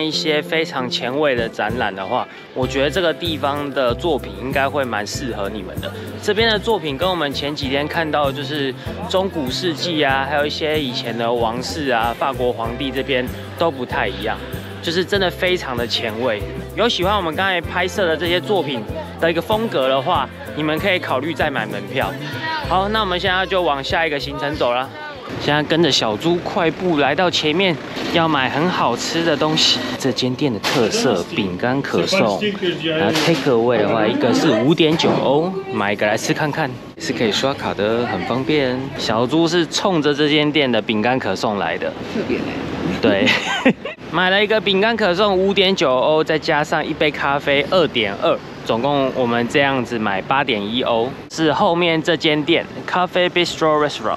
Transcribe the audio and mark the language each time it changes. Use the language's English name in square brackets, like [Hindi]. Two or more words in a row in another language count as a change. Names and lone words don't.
[Chinese] 一些非常前衛的展覽的話，我覺得這個地方的作品應該會蠻適合你們的。這邊的作品跟我們前幾天看到的就是中古世紀啊，還有一些以前的王室啊、法國皇帝這邊都不太一樣，就是真的非常的前衛。有喜歡我們剛才拍攝的這些作品的一個風格的話，你們可以考慮再買門票。好，那我們現在就往下一個行程走了。現在跟着小豬快步來到前面，要買很好吃的東西。這間店的特色餅乾可頌，然後 [English] take away [Chinese] 的話，一個是5.9歐，買一個來吃看看，是可以刷卡的，很方便。小豬是衝着這間店的餅乾可頌來的，特別來。對，買了一個餅乾可頌5.9歐，再加上一杯咖啡2.2。總共我們這樣子買8.1歐，是後面這間店 Cafe Bistro Restaurant。